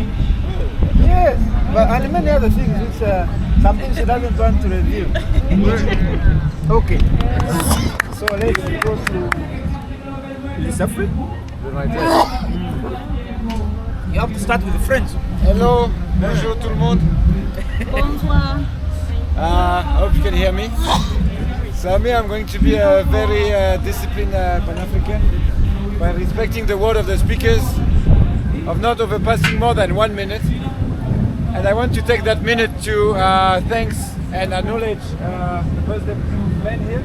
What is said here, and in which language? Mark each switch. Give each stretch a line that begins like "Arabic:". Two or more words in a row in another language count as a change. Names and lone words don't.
English: Yes, but and many other things which something she doesn't want to reveal. Okay. So let's go to the suffering. You have to start with the French. Hello,
French: bonjour tout le monde. Bonsoir.
English: Hope you can hear me. So me, I'm going to be a very disciplined Pan-African by respecting the word of the speakers, of not overpassing more than 1 minute. And I want to take that minute to thanks and acknowledge the birthday man here.